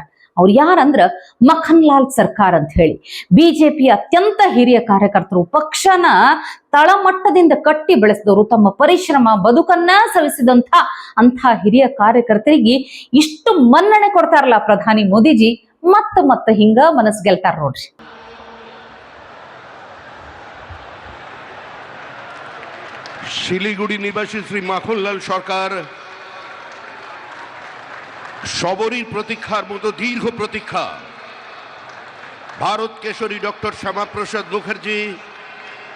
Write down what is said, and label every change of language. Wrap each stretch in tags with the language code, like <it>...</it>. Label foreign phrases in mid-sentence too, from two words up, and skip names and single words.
<kn>ಅವ್ರು ಯಾರಂದ್ರ ಮಖನ್ ಲಾಲ್ ಸರ್ಕಾರ್ ಅಂತ ಹೇಳಿ ಬಿಜೆಪಿ ಅತ್ಯಂತ ಹಿರಿಯ ಕಾರ್ಯಕರ್ತರು. ಪಕ್ಷನ ತಳಮಟ್ಟದಿಂದ ಕಟ್ಟಿ ಬೆಳೆಸಿದವರು, ತಮ್ಮ ಪರಿಶ್ರಮ ಬದುಕನ್ನ ಸವಿಸಿದಂತ ಅಂತ ಹಿರಿಯ ಕಾರ್ಯಕರ್ತರಿಗೆ ಇಷ್ಟು ಮನ್ನಣೆ ಕೊಡ್ತಾರಲ್ಲ ಪ್ರಧಾನಿ ಮೋದಿಜಿ. ಮತ್ತ ಹಿಂಗ ಮನಸ್ ಗೆಲ್ತಾರ ನೋಡ್ರಿ.</kn> <bn>শিলিগুড়ি নিবাসী শ্রী মাখনলাল সরকার সবরই প্রতীক্ষার মতো দীর্ঘ প্রতীক্ষা ভারত কেশরী ডক্টর শ্যামাপ্রসাদ মুখার্জি,</bn>